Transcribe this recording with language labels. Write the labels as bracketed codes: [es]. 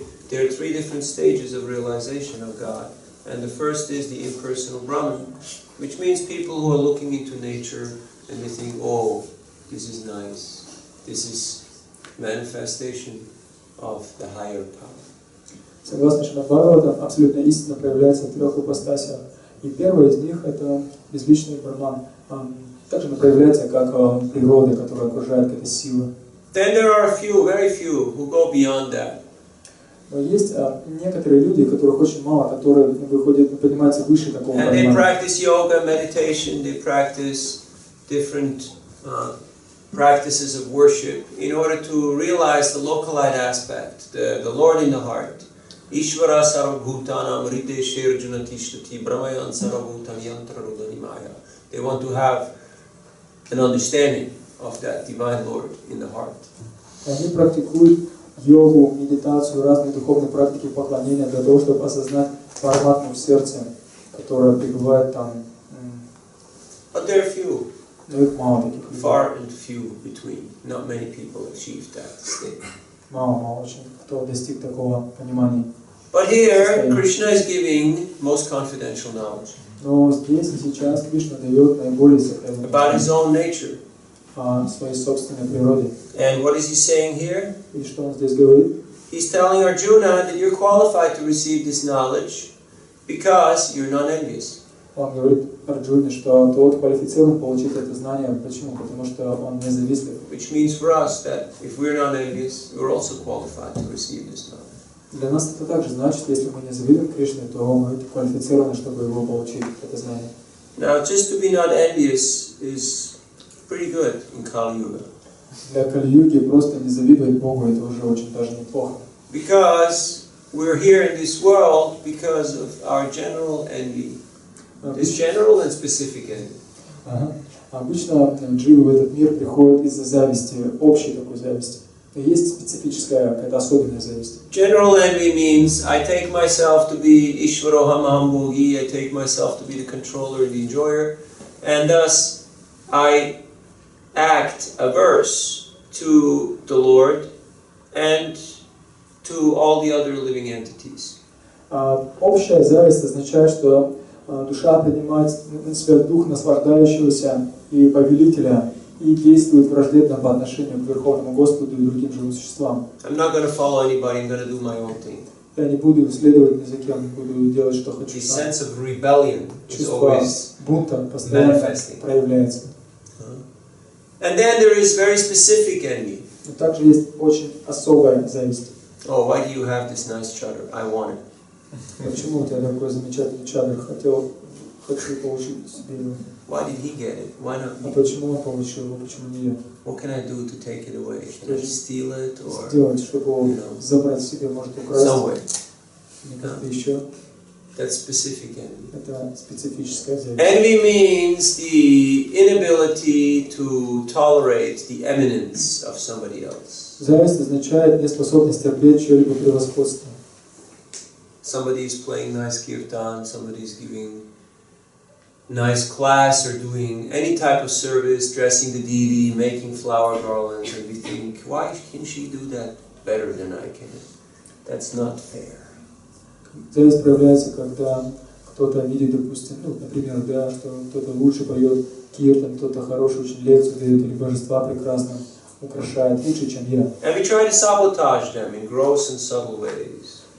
[en] There are 3 different stages of realization of God. And the first is the impersonal Brahman, which means people who are looking into nature and they think, oh, this is nice. This is manifestation of the higher power. [ru] Согласно Шримад Бхагаватам, абсолютная истина проявляется в 3 ипостасях. И первая из них — это безличный Брахман. Также она проявляется как природа, которая окружает, какая-то сила. [en] Then there are a few, very few, who go beyond that. [ru] Но есть некоторые люди, которых очень мало, которые выходят, поднимаются выше такого [en] And they [ru] Брахмана. [en] practice yoga, meditation, they practice different practices of worship in order to realize the localized aspect, the Lord in the heart. [sa] Ishvara sarvabhutanam rideshe arjuna tishtati brahmayan sarvabhutam yantra rudanimaya. [en] They want to have an understanding of that divine Lord in the heart. [ru] Они практикуют йогу, медитацию, разные духовные практики поклонения для того, чтобы осознать параматму в сердце, которая пребывает там. [en] But there are few. [ru] Но их мало таких людей. [en] Far and few between. Not many people achieve that state. [ru] Мало очень, кто достиг такого понимания. [en] But here, Krishna is giving most confidential knowledge. [ru] Но здесь и сейчас Кришна дает наиболее сокровенное [en] about his own nature. [ru] о своей собственной природе. [en] And what is he saying here? [ru] И что он здесь говорит? [en] He's telling Arjuna that you're qualified to receive this knowledge because you're non-envious. [ru] Он говорит Арджуне, что тот квалифицирован получить это знание. Почему? Потому что он не завистлив. [en] Which means for us that if we're non-envious, we're also qualified to receive this knowledge. [ru] Для нас это также значит, если мы не завидуем Кришне, то мы квалифицированы, чтобы его получить, это знание. [en] Now, just to be not envious is pretty good in Kali Yuga. [ru] Для Кали-юги просто не завидовать Богу, это уже очень даже неплохо. [en] Because we're here in this world because of our general envy. There's general and specific envy. [ru] Ага. Обычно дживы в этот мир приходят из-за зависти, общей такой зависти. И есть специфическая, какая-то особенная зависть. [en] General envy means I take myself to be Ishvaroham Hambogi, I take myself to be the controller and the enjoyer, and thus I act averse to the Lord and to all the other living entities. [ru] Общая зависть означает, что душа принимает на себя дух наслаждающегося и повелителя и действует враждебно по отношению к Верховному Господу и другим живым существам. [en] I'm not going to follow anybody, I'm going to do my own thing. [ru] Я не буду следовать ни за кем, буду делать, что хочу [en] The [ru] сам. [en] sense of rebellion is [ru] Чувство [en] always [ru] бунта постоянно [en] manifesting. [ru] проявляется. [en] And then there is very specific envy. [ru] Но также есть очень особая зависть. [en] Oh, why do you have this nice chadar? I want it. [ru] Почему у тебя такой замечательный чадр? Хочу получить себе его. [en] Why did he get it? Why not [ru] А [en] me? [ru] почему он получил его? Почему не я? [en] What can I do to take it away? Can I steal it or [ru] Сделать, чтобы его забрать себе, может украсть, [en] somewhere? [ru] или как-то еще. [en] That's specific envy. [ru] Это специфическая зависть. [en] Envy means the inability to tolerate the eminence of somebody else. [ru] Зависть означает неспособность терпеть чье-либо превосходство. [en] Somebody is playing nice kirtan, somebody is giving nice class or doing any type of service, dressing the deity, making flower garlands, and we think, why can she do that better than I can? That's not fair. [ru] Зависть проявляется, когда кто-то видит, допустим, например, да, что кто-то лучше поет киртан, кто-то хорошую очень лекцию дает, или божества прекрасно украшает, лучше, чем я. [en] And we try to sabotage them in gross and subtle ways.